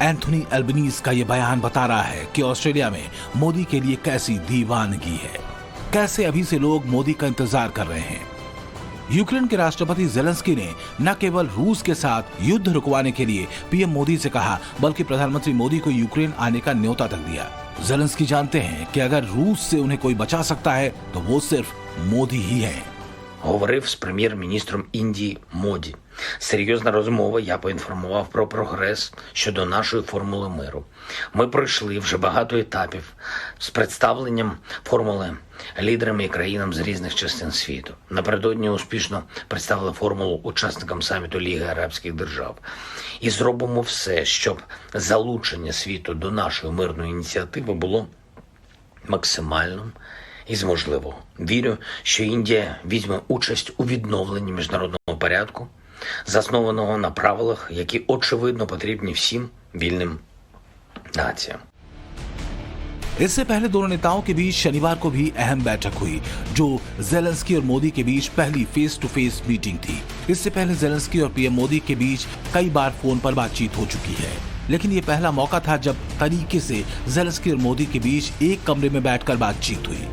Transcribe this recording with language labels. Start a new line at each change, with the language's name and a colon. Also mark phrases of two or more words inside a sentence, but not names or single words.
Hindi: एंथोनी अल्बनीज का यह बयान बता रहा है कि ऑस्ट्रेलिया में मोदी के लिए कैसी दीवानगी है, कैसे अभी से लोग मोदी का इंतजार कर रहे हैं। यूक्रेन के राष्ट्रपति जेलेंस्की ने न केवल रूस के साथ युद्ध रुकवाने के लिए पीएम मोदी से कहा, बल्कि प्रधानमंत्री मोदी को यूक्रेन आने का न्योता तक दिया। जेलेंस्की जानते हैं कि अगर रूस से उन्हें कोई बचा सकता है तो वो सिर्फ मोदी ही है।
Ukrainian: Говорив з прем'єр-міністром Індії Моді. Серйозна розмова, я поінформував про прогрес щодо нашої формули миру. Ми пройшли вже багато етапів з представленням формули лідерами і країнам з різних частин світу. Напередодні успішно представили формулу учасникам саміту Ліги Арабських держав. І зробимо все, щоб залучення світу до нашої мирної ініціативи було максимальним із можливого. Вірю, що Індія візьме участь у відновленні міжнародного порядку, заснованого на правилах, які очевидно потрібні всім вільним націям.
Hindi: इससे पहले दोनों नेताओं के बीच शनिवार को भी अहम बैठक हुई, जो जेलेंस्की और मोदी के बीच पहली
English: face to face meeting
Hindi: थी। इससे पहले जेलेंस्की और पीएम मोदी के बीच कई बार फोन पर बातचीत हो चुकी है, लेकिन ये पहला मौका था जब तरीके से जेलेंस्की और मोदी के बीच एक कमरे में बैठकर बातचीत हुई।